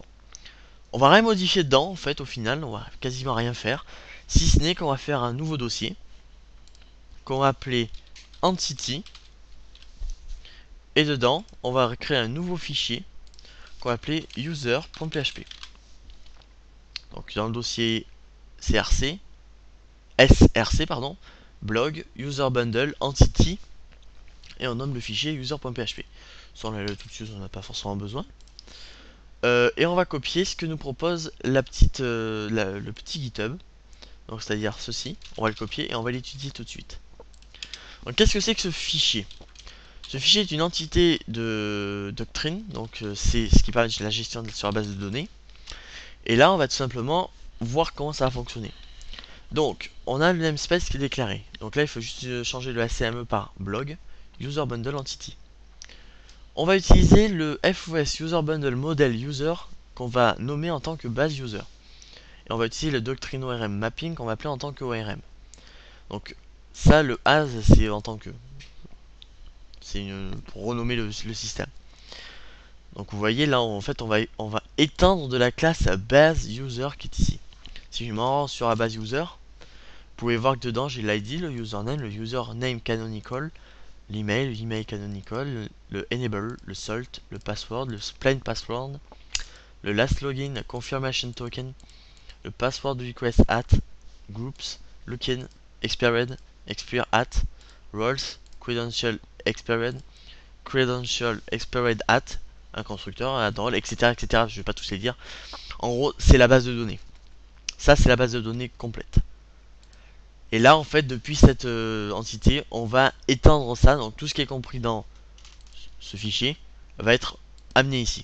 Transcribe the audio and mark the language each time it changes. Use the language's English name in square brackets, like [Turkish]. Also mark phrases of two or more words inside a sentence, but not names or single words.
[French] On va rien modifier dedans, en fait, au final, on va quasiment rien faire, si ce n'est qu'on va faire un nouveau dossier qu'on va appeler entity, et dedans, on va créer un nouveau fichier qu'on va appeler user.php. Donc dans le dossier src, blog, user bundle, entity, et on nomme le fichier user.php. Ça on l'a tout de suite, on n'a pas forcément besoin. Et on va copier ce que nous propose le petit GitHub. Donc c'est-à-dire ceci, on va le copier et on va l'étudier tout de suite. Donc qu'est-ce que c'est que ce fichier? Ce fichier est une entité de doctrine, donc c'est ce qui permet de la gestion sur la base de données. Et là on va tout simplement voir comment ça va fonctionner. Donc on a le namespace qui est déclaré. Donc là il faut juste changer le ACME par blog, user bundle entity. On va utiliser le FOS user bundle model user qu'on va nommer en tant que base user. Et on va utiliser le doctrine ORM mapping qu'on va appeler en tant que ORM. Donc ça, le as, c'est en tant que. C'est pour renommer le système. Donc vous voyez là, en fait, on va éteindre de la classe base user qui est ici. Si je me rends sur la base user, vous pouvez voir que dedans j'ai l'ID, le username canonical, l'email canonical, le enable, le salt, le password, le plain password, le last login, le confirmation token, le password request at, groups, login, expired, expire at, roles, credential expired at, un constructeur, un role, etc., etc. Je vais pas tous les dire. En gros, c'est la base de données. Ça, c'est la base de données complète. Et là, en fait, depuis cette entité, on va étendre ça. Donc, tout ce qui est compris dans ce fichier va être amené ici.